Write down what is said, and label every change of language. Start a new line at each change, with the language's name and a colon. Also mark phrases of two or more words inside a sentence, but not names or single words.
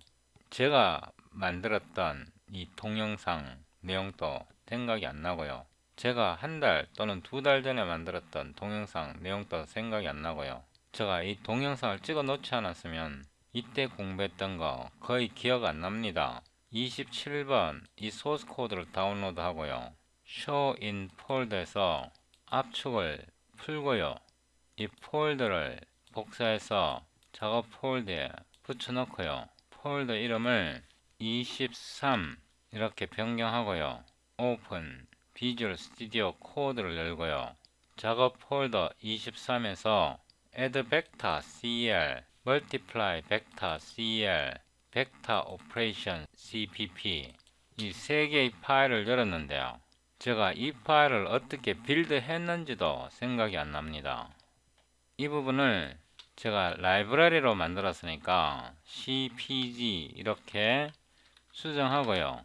Korean: 제가 만들었던 이 동영상 내용도 생각이 안 나고요. 제가 한 달 또는 두 달 전에 만들었던 동영상 내용도 생각이 안 나고요. 제가 이 동영상을 찍어 놓지 않았으면 이때 공부했던 거 거의 기억 안 납니다. 27번 이 소스 코드를 다운로드 하고요.
English: Show in
Korean: 폴더에서 압축을 풀고요. 이 폴더를 복사해서 작업 폴더에 붙여놓고요. 폴더 이름을 23 이렇게 변경하고요. 오픈 비주얼 스튜디오 코드를 열고요. 작업 폴더 23에서 add vector cl, multiply vector cl, vector operation cpp 이 세 개의 파일을 열었는데요. 제가 이 파일을 어떻게 빌드 했는지도 생각이 안 납니다. 이 부분을 제가 라이브러리로 만들었으니까 cpg 이렇게 수정하고요.